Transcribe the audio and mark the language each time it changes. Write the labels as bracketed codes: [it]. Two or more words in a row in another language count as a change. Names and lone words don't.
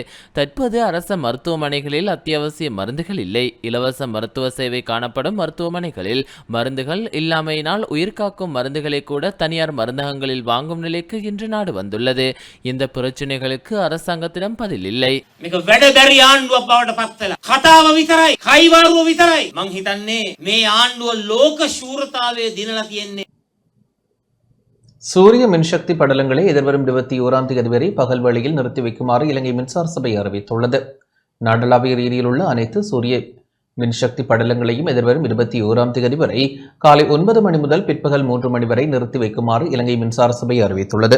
[ta] தற்போது அரச மருத்துவமனைகளில் அத்தியாவசிய மருந்துகள் இல்லை. இலவச மருத்துவ சேவை காணப்படும் மருத்துவமனைகளில் மருந்துகள் இல்லாமையினால் உயிர்காக்கும் மருந்துகளை கூட தனியார் மருந்தகங்களில் வாங்கும் நிலைக்கு இன்று நாடு வந்துள்ளது. இந்த பிரச்சனைகளுக்கு அரசாங்கத்திடம் பதில் இல்லை. [si] කතාව විතරයි කයිවාරුව විතරයි මං හිතන්නේ මේ ආණ්ඩුව ලෝක ශූරතාවයේ දිනලා තියෙන්නේ. [ta] சூரிய மின்சக்தி படலங்களை எதிர்வரும் 21ஆம் தேதி வரை பகல் வேளையில் நிறுத்தி வைக்குமாறு இலங்கை மின்சார சபை அறிவித்துள்ளது. நாடளாவிய ரீதியில் உள்ள அனைத்து சூரிய மின்சக்தி படலங்களையும் எதிர்வரும் 21ஆம் தேதி வரை காலை 9 மணி முதல் பிற்பகல் 3 மணி வரை நிறுத்தி வைக்குமாறு இலங்கை மின்சார சபை அறிவித்துள்ளது.